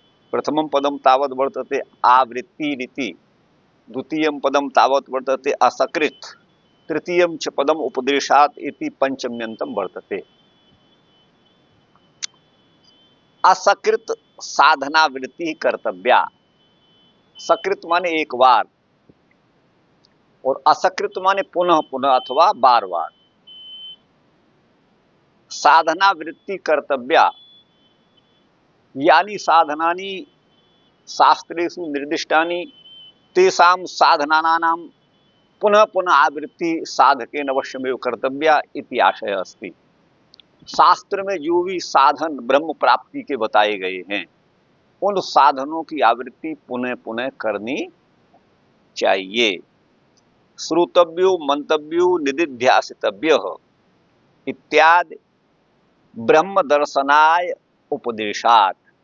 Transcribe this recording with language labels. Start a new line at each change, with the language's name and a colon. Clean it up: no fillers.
Sanskrit: प्रथमं पदं तावत् वर्तते आवृत्ति रीति, द्वितीयं पदं तावत् वर्तते असकृत, तृतीयं च पदम उपदेशात् इति पंचम्यन्तं वर्तते। असकृत साधना वृत्ति कर्तव्या।
Hindi: सकृत माने एक बार और असकृत माने पुनः पुनः अथवा बार बार।
Sanskrit: साधना वृत्ति कर्तव्या यानी साधनानि शास्त्रेषु निर्दिष्टानि तेषां साधनानां पुनः पुनः आवृत्ति साधकेन अवश्यमेव कर्तव्या इति आशय अस्ति।
Hindi: शास्त्र में जो भी साधन ब्रह्म प्राप्ति के बताए गए हैं उन साधनों की आवृत्ति पुनः पुनः करनी चाहिए।
Sanskrit: श्रोतव्यो मंतव्यो निदिध्यासितव्य इत्यादि ब्रह्म दर्शनाय उपदेशात्।